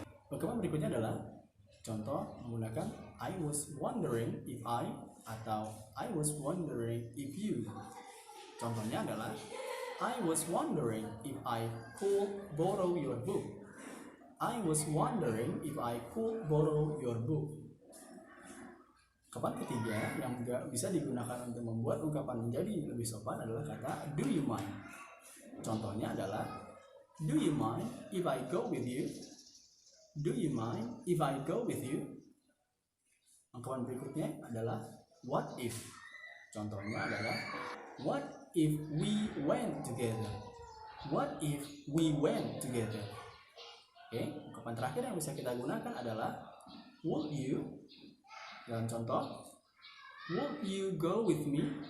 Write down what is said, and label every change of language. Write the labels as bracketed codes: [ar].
[id] Ungkapan berikutnya adalah contoh menggunakan [en] I was wondering if I atau I was wondering if you. [id] Contohnya adalah [en] I was wondering if I could borrow your book. I was wondering if I could borrow your book. [id] Ungkapan ketiga yang juga bisa digunakan untuk membuat ungkapan menjadi lebih sopan adalah kata [en] do you mind. [id] Contohnya adalah [en] do you mind if I go with you? Do you mind if I go with you? [id] Ungkapan berikutnya adalah [en] what if. [id] Contohnya adalah [en] what if we went together? What if we went together? [id] Ungkapan terakhir yang bisa kita gunakan adalah [en] would you. [id] Dalam contoh, [en] would you go with me?